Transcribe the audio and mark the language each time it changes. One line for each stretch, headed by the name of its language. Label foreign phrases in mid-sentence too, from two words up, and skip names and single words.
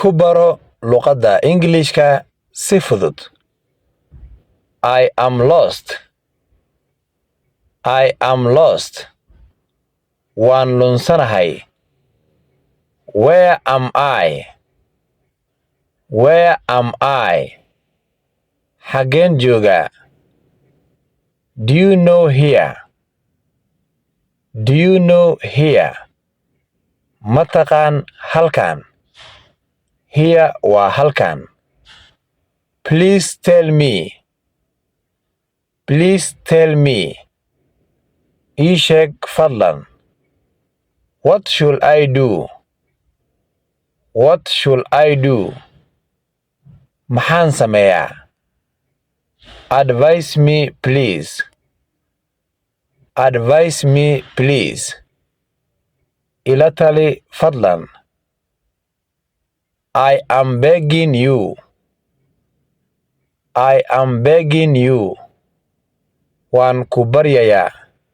Somali: ku baro luqadda Ingiriiska si fudud.
English: I am lost. I am lost.
Somali: Waan lunsanahay.
English: Where am I? Where am I?
Somali: Xageen joogaa?
English: Do you know here? Do you know here?
Somali: Ma taqaan halkan? Here waa halkan.
English: Please tell me. Please tell me.
Somali: Ii sheeg fadlan.
English: What should I do? What should I do?
Somali: Maxaan sameeyaa?
English: Advise me please. Advise me please.
Somali: Ila tali fadlan.
English: I am begging you. I am begging you.
Somali: Waan ku baryayaa.